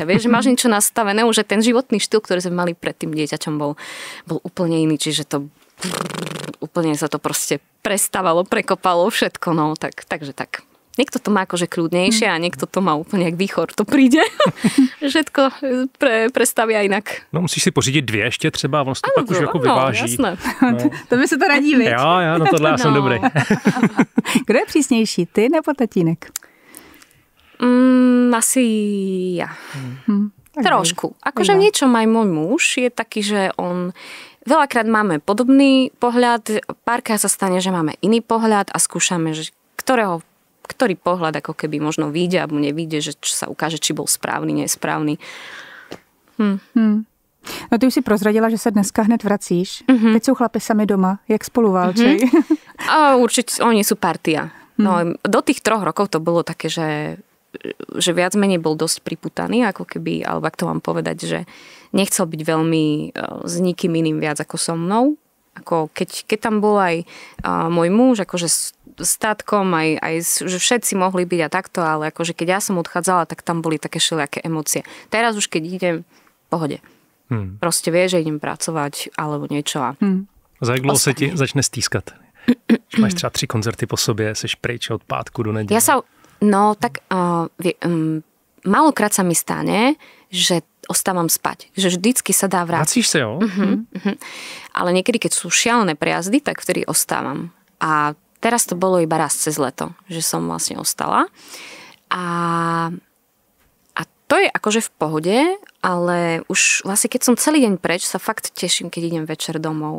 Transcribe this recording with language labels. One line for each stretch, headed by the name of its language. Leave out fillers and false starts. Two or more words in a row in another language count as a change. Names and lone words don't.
Slovak: Vieš, že máš niečo nastavené, už ten životný štýl, ktorý sme mali pred tým dieťaťom, bol úplne iný, čiže to úplne sa to proste prestávalo, prekopalo všetko, no, takže tak. Niekto to má akože kľudnejšie a niekto to má úplne jak výchor, to príde. Všetko prestavia inak.
Czech: No musíš si pořídit 2 ještě třeba, on se to pak už jako vyváží.
Slovak: Jasné.
Czech: No. To by se to radí, viď? Jo, no tohle já jsem dobrý. Kdo je přísnější, ty nebo tatínek?
Slovak: Asi ja. Trošku. Akože v niečom aj môj muž je taký, že on veľakrát máme podobný pohľad, párkrát sa stane, že máme iný pohľad a skúšame, že ktorý pohľad ako keby možno vyjde alebo nevyjde, že čo sa ukáže, či bol správny, nesprávny.
Czech: No ty už si prozradila, že se dneska hned vracíš. Teď jsou chlapi sami doma. Jak spolu válčej?
Slovak: A určite oni sú partia. No, do tých 3 rokov to bolo také, že viac menej bol dosť priputaný, ako keby, alebo ak to mám povedať, že nechcel byť veľmi s nikým iným viac ako so mnou. Ako keď tam bol aj môj muž, akože s tátkom, aj že všetci mohli byť a takto, ale akože keď ja som odchádzala, tak tam boli také všelijaké emócie. Teraz už keď idem, pohode. Proste vie, že idem pracovať alebo niečo a
Czech: Za jak dlouho se ti začne stýskat? Když máš třeba 3 koncerty po sobě, seš pryč od pátku do neděle.
Slovak: Málokrát sa mi stane, že ostávam spať. Že vždycky sa dá vrátiť.
Czech: Vracíš sa, jo?
Slovak: Ale niekedy, keď sú šialené prejazdy, tak vtedy ostávam. A teraz to bolo iba raz cez leto, že som vlastne ostala. A to je akože v pohode, ale už vlastne keď som celý deň preč, sa fakt teším, keď idem večer domov.